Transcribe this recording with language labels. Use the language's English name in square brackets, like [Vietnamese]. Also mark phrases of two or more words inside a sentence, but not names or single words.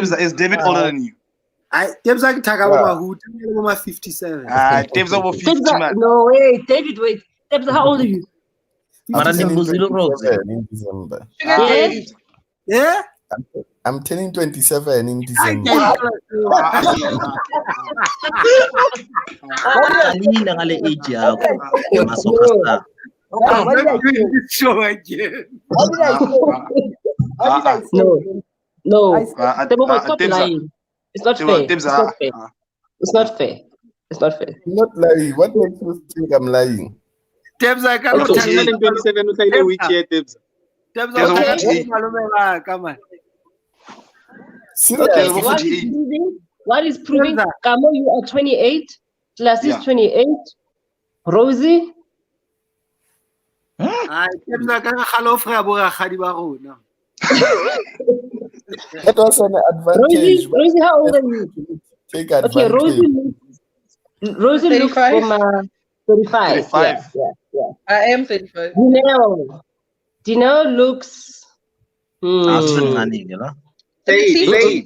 [English] Tebza, is David older than you? Tebza can talk about who? Tebza over 57. Tebza over 50, man. No, wait, David, wait. Tebza, how old are you? I'm turning 27 in December. Yes. Yeah? I'm turning 27 in December. [Zulu] Alila ngale age yakho. Masokasta. [English] Show again. No. Stop lying. It's not fair. It's not fair. Not lying. What makes you think I'm lying? Tebza, come on. 27 usayile which year, Tebza? Tebza, come on. What is proving? Kamo, you are 28. Class is 28. Rosie? [Northern Sotho] Tebza, ka khalofa ya bo rakgadi ba rona. [English] That was an advantage. Rosie, how old are you? Take advantage. Okay, Rosie looks from 35. 35. Yeah. I am 35. Dino looks. Say.